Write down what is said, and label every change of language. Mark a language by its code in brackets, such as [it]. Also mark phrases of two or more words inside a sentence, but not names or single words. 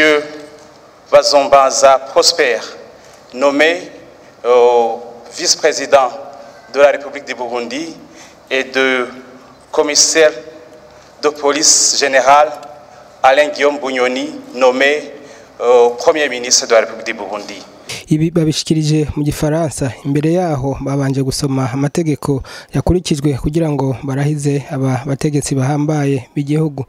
[fr] Bazombanza Prosper, nommé vice-président de la République du Burundi, et de commissaire de police général Alain Guillaume Bunyoni, nommé Premier ministre de la République du Burundi. [rn] Ibi babishikirije mu Gifaransa. Imbere yaho babanje gusoma amategeko yakurikijwe kugira ngo barahize aba bategetsi bahambaye b'igihugu.